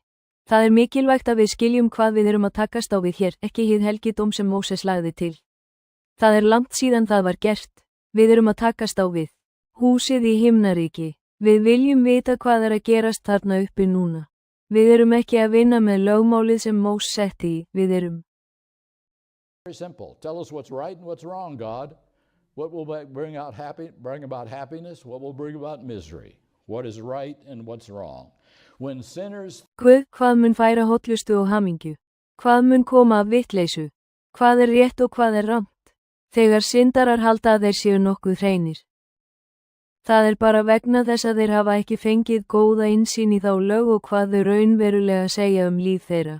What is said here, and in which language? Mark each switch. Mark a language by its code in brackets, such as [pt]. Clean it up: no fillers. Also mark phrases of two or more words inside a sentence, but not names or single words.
[is] Það er mikilvægt að við skiljum hvað við erum að takast á við hér, ekki hið helgidóm sem Móses lagði til. Það er langt síðan það var gert. Við erum að takast á við húsið í himnaríki. Við viljum vita hvað er að gerast þarna uppi núna. Við erum ekki að vinna með lögmálið sem Mós setti í, við erum. [en] Very simple. Tell us what's right and what's wrong, God. What will bring about happiness? What will bring about misery? What is right and what's wrong? When sinners... [is] Guð, hvað mun færa hollustu og hamingju? Hvað mun koma af vitleysu? Hvað er rétt og hvað er rangt? Þegar syndarar halda að þeir séu nokkuð hreinir. Það er bara vegna þess að þeir hafa ekki fengið góða innsýn í þá lög og hvað þau raunverulega segja líf þeirra.